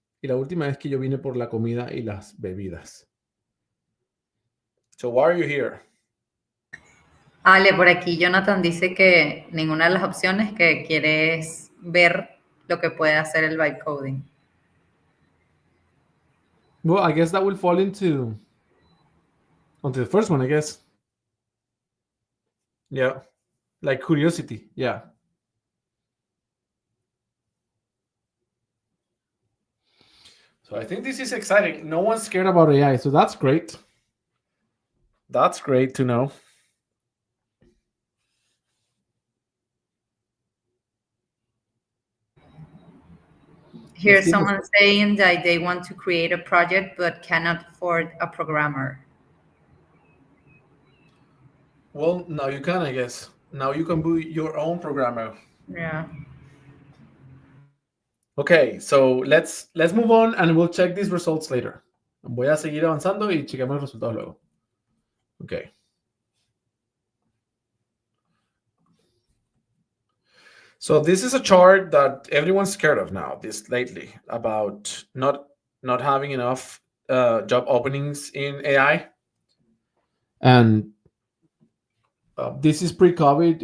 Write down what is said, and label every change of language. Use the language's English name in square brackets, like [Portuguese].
[Spanish] Y la última es que yo vine por la comida y las bebidas. [English] So, why are you here? [Spanish] Ale, por aquí Jonathan dice que ninguna de las opciones, que quieres ver lo que puede hacer el vibe coding. [English] Well, I guess that will fall onto the first one, I guess. Yeah, like curiosity. Yeah. So I think this is exciting. No one's scared about AI, so that's great. That's great to know. Here's someone saying that they want to create a project but cannot afford a programmer. Well, now you can, I guess. Now you can be your own programmer. Yeah. Okay, so let's move on, and we'll check these results later. [Spanish] Voy a seguir avanzando y chequemos los resultados luego. Okay. [English] So this is a chart that everyone's scared of now, this lately, about not having enough job openings in AI. And this is pre-COVID.